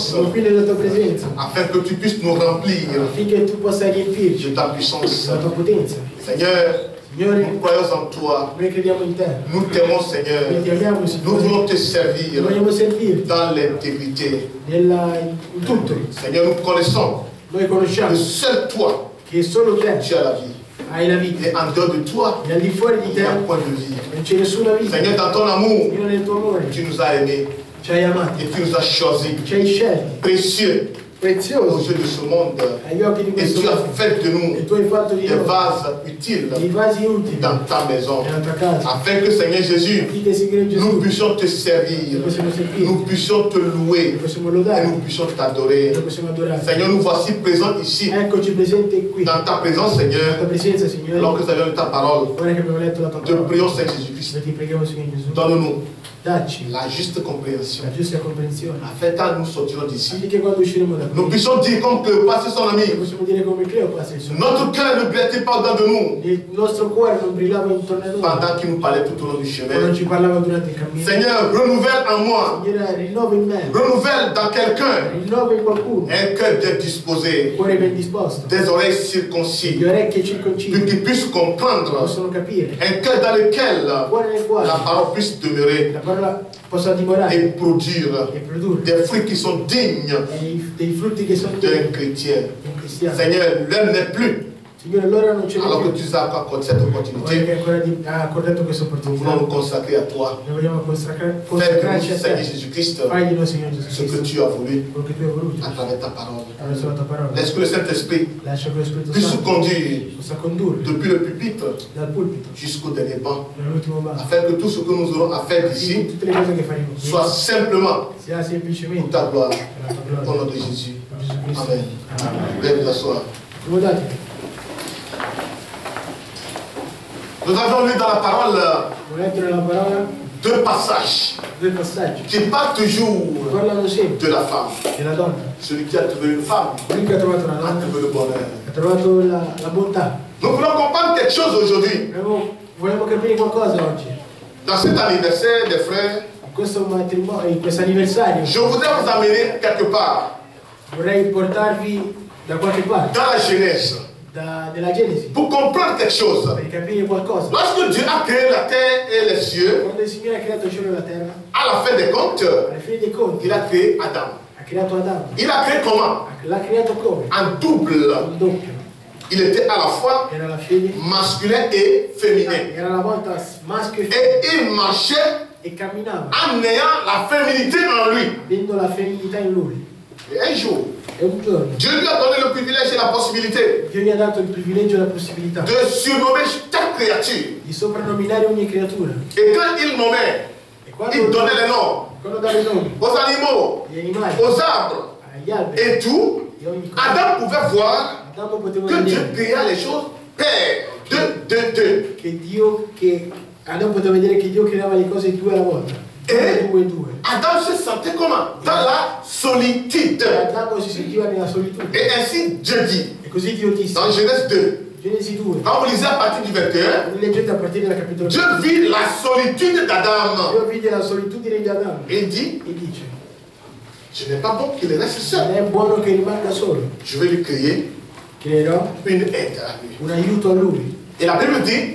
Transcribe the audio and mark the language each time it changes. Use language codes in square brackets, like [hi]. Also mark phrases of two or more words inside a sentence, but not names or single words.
[it] qui nella tua presenza, [fr] afin que tu puisses nous remplir [it] affinché tu possa riempirci [fr] de ta puissance. [it] della tua potenza. [fr] Seigneur, [it] Signore, [fr] nous croyons en toi. [it] noi crediamo in te, [fr] Nous t'aimons, Seigneur. [it] noi ti amiamo, [fr] Nous [it] Signore, [fr] voulons te [it] e [fr] servir [it] vogliamo servirti [fr] dans l'intégrité. [it] in tutto. [fr] Seigneur, nous connaissons [it] Noi conosciamo [fr] que seul toi, [it] che solo te [fr] tu as la vie. [it] hai la vita, [fr] Et en dehors de toi, [it] e al di fuori di [fr] il [it] te [fr] n'y a point de vie. [it] non c'è nessuna vita. [fr] Seigneur, dans ton amour, [it] Signore, nel tuo amore [fr] tu nous as aimés [it] ci hai amati, [fr] et tu nous as choisis [it] ci hai scelti, [fr] précieux aux [it] preziosi [fr] yeux de ce monde. [it] agli occhi di [fr] Et [it] questo [fr] tu as [it] mondo, [fr] fait de nous [it] e tu hai fatto di [fr] des [it] noi [fr] vases utiles [it] dei vasi utili [fr] dans ta maison. [it] nella tua casa, [fr] Afin que, Seigneur Jésus, [it] affinché Signore [fr] nous [it] Gesù [fr] puissions te [it] noi [fr] servir, [it] possiamo servirti, [fr] nous puissions te [it] noi [fr] louer [it] possiamo [fr] et [it] lodare, [fr] nous puissions t'adorer. [it] noi possiamo adorare. [fr] Seigneur, nous voici présents ici, [it] Eccoci presenti qui, [fr] dans ta présence, [it] nella tua [fr] Seigneur, [it] presenza, Signore. [fr] alors que nous avions lu ta parole. [it] Ora che abbiamo letto la tua [fr] Te [it] parola, [fr] prions, Seigneur Jésus-Christ, [it] noi ti preghiamo, Signore Gesù, [fr] donne-nous [it] dacci [fr] la juste compréhension, [it] la giusta comprensione, [fr] afin que nous sortirons d'ici, [it] affinché quando usciremo da [fr] nous [it] qui, [fr] puissions dire comme Cléopas et son ami, [it] possiamo dire come Cleopas il suo. [fr] notre cœur ne brillait pas au-dedans de nous [it] Il nostro cuore non brillava intorno a noi [fr] pendant qu'il nous parlait tout au long du [it] quando [fr] chemin. [it] ci parlava durante il cammino. [fr] Seigneur, renouvelle en moi, [it] Signore, rinnova in me, [fr] renouvelle dans quelqu'un [it] rinnova in qualcuno, [fr] un cœur bien disposé, [it] un cuore ben disposto, [fr] des oreilles [it] le [fr] circoncis, [it] orecchie [fr] pour [it] circoncise, [fr] qu'il puisse comprendre, [it] possono capire, [fr] un cœur dans lequel [it] un cuore nel [fr] la [it] quale [fr] parole puisse demeurer [it] la parola possa dimorare [fr] et produire [it] e produrre [fr] des fruits qui sont dignes [it] dei frutti che sono [fr] d'un [it] degni [fr] chrétien. [it] di un cristiano. [fr] Seigneur, l'heure n'est plus, [it] Signore, allora non ce n'è [fr] alors que [it] più. [fr] tu nous as accordé cette [it] Ora [fr] opportunité. [it] che ancora ha accordato questa [fr] Nous [it] opportunità, [fr] voulons nous consacrer à toi. [it] noi vogliamo [fr] Fais de [it] consacrarci [fr] nous, [it] a [fr] Seigneur [it] te. [fr] Jésus-Christ, [it] Fai di noi, Signore Gesù [fr] ce que [it] Cristo, [fr] tu as voulu [it] quello che tu hai voluto [fr] à travers ta parole. [it] attraverso la tua parola. [fr] Laisse que le Saint-Esprit [it] Lascia che lo Spirito [fr] puisse nous [it] Santo [fr] conduire [it] possa condurre [fr] depuis le pupitre [it] dal pulpito [fr] jusqu'au dernier banc, [it] all'ultimo banco, [fr] afin que tout ce que nous aurons à faire d'ici [it] tutte le cose che faremo qui [fr] soit simplement [it] sia [fr] pour [it] semplicemente [fr] ta gloire, [it] per la tua [fr] au [it] gloria. [fr] nom de Jésus. [it] Per Gesù Cristo. [fr] Amen. [it] Amen. [fr] Veuillez vous asseoir. [it] Accomodate. [fr] Nous avons lu dans la parole [it] Ho letto nella parola [fr] deux passages [it] due passaggi [fr] qui parlent toujours [it] parlano sempre [fr] de la femme. [it] della donna. [fr] Celui qui a trouvé une femme [it] Lui che ha trovato una [fr] a [it] donna [fr] trouvé le bonheur. [it] ha trovato la bontà. [fr] Nous voulons comprendre quelque chose aujourd'hui. [it] Vogliamo capire qualcosa oggi. [fr] Dans cet anniversaire des frères, [it] In questo matrimonio, in questo anniversario, [fr] je voudrais vous amener quelque part [it] vorrei portarvi da qualche parte, [fr] dans la Genèse [it] della Genesi, [fr] pour comprendre quelque chose. [it] per capire qualcosa. [fr] Lorsque Dieu a créé la terre et les cieux, [it] Quando il Signore ha creato il cielo e la terra, [fr] à la fin des comptes, [it] alla fine dei conti, [fr] il a créé Adam. [it] ha creato Adamo. [fr] Il a créé comment? [it] L'ha creato come? [fr] En double. [it] Un doppio. [fr] Il était à la fois [it] Era la fede, [fr] masculin et féminin. [it] era la volta maschio e femmina, [fr] Et il marchait [it] e camminava, [fr] en ayant la féminité en lui. [it] avendo la femminilità in lui. [fr] Et un jour, [it] E un giorno [fr] Dieu lui a donné le privilège et la possibilité [it] Dio gli ha dato il privilegio e la possibilità [fr] de surnommer chaque créature. [it] di soprannominare ogni creatura. [fr] Et quand il nommait, [it] E [fr] il donnait les noms [it] quando dava i nomi [fr] aux animaux, [it] agli animali, [fr] aux arbres [it] agli alberi [fr] et tout, [it] e ogni cosa, [fr] Adam pouvait voir [it] Adamo poteva [fr] que Dieu [it] vedere [fr] créa les choses paires, deux. [it] che Adamo poteva vedere che Dio creava le cose due alla volta. Due. [fr] Adam se sentait comment? Dans la solitude. [it] E Adamo si sentiva nella solitudine. [fr] Et ainsi Dieu dit, [it] E così Dio disse, [fr] dans Genèse 2, [it] Genesi 2, [fr] quand vous lisez à partir du 21, [it] quando leggete a partire dal capitolo [fr] Dieu vit la solitude d'Adam. [it] Dio vide la solitudine di Adamo [fr] Et il dit, [it] e dice, [fr] ce n'est pas bon qu'il reste seul. [it] non è buono che rimanga solo, [fr] Je vais lui créer [it] creerò [fr] une aide à lui. [it] un aiuto a lui. [fr] Et la Bible dit,